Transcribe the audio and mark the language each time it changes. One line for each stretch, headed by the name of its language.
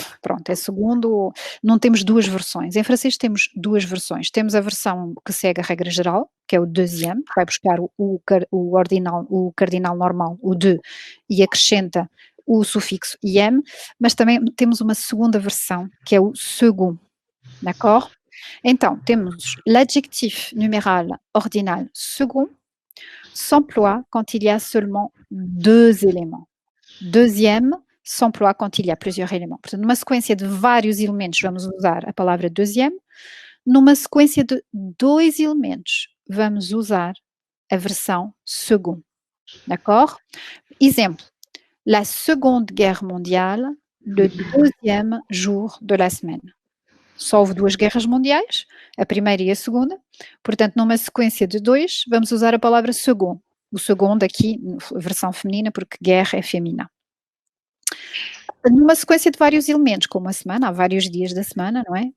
Portuguese: Pronto, é segundo, não temos duas versões. Em francês temos duas versões. Temos a versão que segue a regra geral, que é o deuxième, que vai buscar o cardinal normal, o de, e acrescenta o sufixo -iem, mas também temos uma segunda versão, que é o second.
French: D'accord?
Portuguese: Então, temos
French: l'adjectif numéral ordinal second s'emploie quand il y a seulement deux éléments. Deuxième s'emploie quand il y a plusieurs éléments.
Portuguese: Portanto, numa sequência de vários elementos, vamos usar a palavra deuxième. Numa sequência de dois elementos, vamos usar a versão second.
French: D'accord? Exemple, la Seconde Guerre mondiale, le deuxième jour de la semaine.
Portuguese: Só houve duas guerras mundiais, a primeira e a segunda, portanto, numa sequência de dois, vamos usar a palavra second. O second aqui, versão feminina, porque guerra é feminina. Numa sequência de vários elementos, como a semana, há vários dias da semana, não é?